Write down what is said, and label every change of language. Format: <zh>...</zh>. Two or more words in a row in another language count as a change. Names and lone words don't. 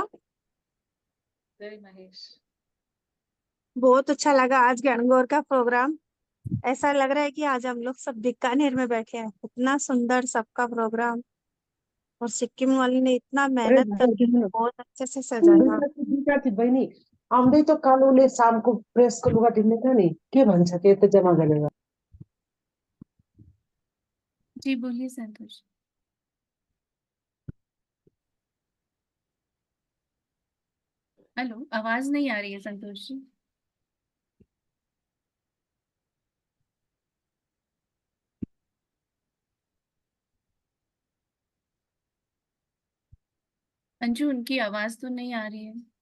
<hi>जय महेश। बहुत अच्छा लगा आज गणगौर का प्रोग्राम। ऐसा लग रहा है कि आज हम लोग सब बीकानेर में बैठे हैं, इतना सुंदर सबका प्रोग्राम। और सिक्किम वाली ने इतना अरे मेहनत करके बहिनी, बहुत अच्छे से सजाया।</hi> <ne>बहिनी आउँदै त कालोले शामको प्रेसको लुगा टिप्ने थियो नि, के भन्छ त्यो त जम्मा गरेर?</ne> <hi>जी बोलिए संतोष। हेलो, आवाज नहीं आ रही है संतोष जी। अंजू, उनकी आवाज तो नहीं आ रही है।</hi>